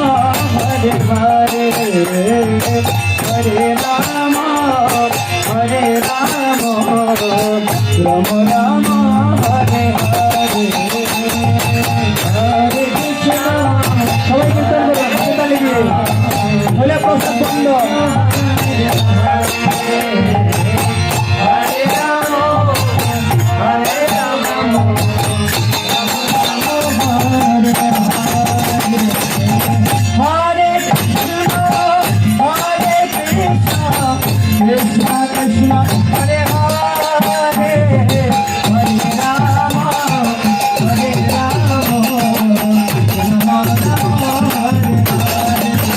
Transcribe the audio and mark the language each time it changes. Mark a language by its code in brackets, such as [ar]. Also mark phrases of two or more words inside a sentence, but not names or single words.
[sa] हरे हरे, हरे राम, हरे राम, राम राम, हरे हरे, हरे कृष्ण. [bn] সবাই কীর্তন করুন, হাতে তালি দিয়ে বলে প্রসাদ বন্ধ। [sa] হরে রাম, হরে রাম, हरे कृष्ण, कृष्ण कृष्ण, हरे हरे, हरे राम, हरे राम, राम राम, हरे हरे,